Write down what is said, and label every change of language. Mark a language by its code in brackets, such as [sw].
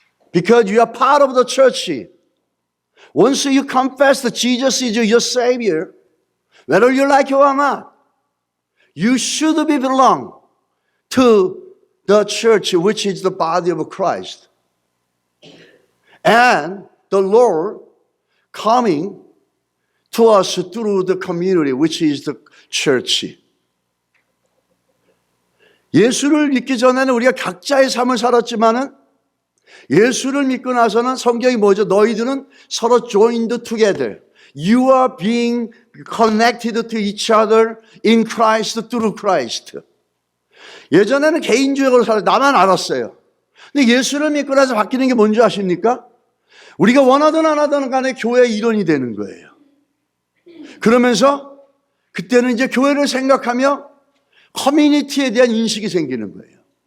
[en] Because you are part of the church. Once you confess that Jesus is your Savior, whether you like it or not, you should belong to the church, which is the body of Christ. And the Lord coming to us through the community, which is the church. [ko] 예수를 믿기 전에는 우리가 각자의 삶을 살았지만은 예수를 믿고 나서는 성경이 뭐죠? 너희들은 서로 [en] joined together. You are being connected to each other in Christ, through Christ. [ko] 예전에는 개인주의로 살았어요. 나만 알았어요. 근데 예수를 믿고 나서 바뀌는 게 뭔지 아십니까? 우리가 원하든 안 하든 간에 교회의 일원이 되는 거예요. 그러면서 그때는 이제 교회를 생각하며 커뮤니티에 대한 인식이 생기는 거예요.